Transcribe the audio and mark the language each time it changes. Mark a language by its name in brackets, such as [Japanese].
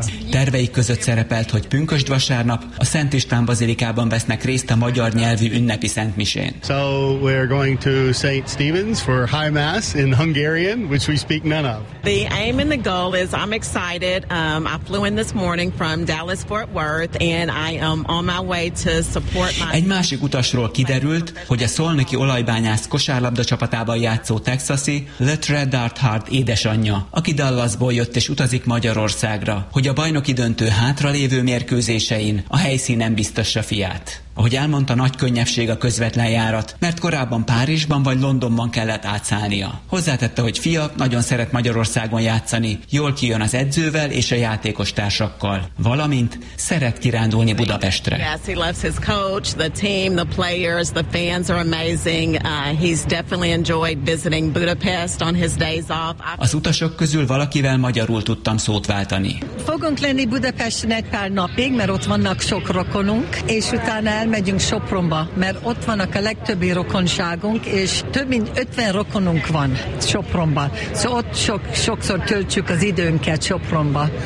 [Hungarian] Terveik között szerepelt, hogy pünkösd vasárnap a Szent István Bazilikában vesznek részt a magyar nyelvű ünnepi szentmisén. [English] So we're going to St. Stephen's for high mass in Hungarian, which we speak none of. The aim and the goal is I'm excited. I flew in this morning from Dallas-Fort Worth and I am on my way to support my... [Hungarian] Egy másik utasról kiderült, hogy a szolnoki olajbányász kosárlabda csapatában játszó texasi Latrell Darthart édesanyja, aki Dallasból jött és utazik Magyarországra, hogy a bajnoki döntő hátralévő mérkőzésein a helyszínen biztassa fiát. Ahogy elmondta, nagy könnyebbség a közvetlen járat, mert korábban Párizsban vagy Londonban kellett átszállnia. Hozzátette, hogy fia nagyon szeret Magyarországon játszani, jól kijön az edzővel és a játékos társakkal, valamint szeret kirándulni Budapestre. [English] Yes, he loves his coach, the team, the players, the fans are amazing. He's definitely enjoyed visiting Budapest on his days off. [Hungarian] Az utasok közül valakivel magyarul tudtam szót váltani. Fogunk lenni Budapesten egy pár napig, mert ott vannak sok rokonunk, és utána elmegyünk Sopronba, mert ott vannak a legtöbbi rokonságunk, és több mint 50 rokonunk van Sopronban. Szóval ott sokszor töltjük az időnket Sopronba.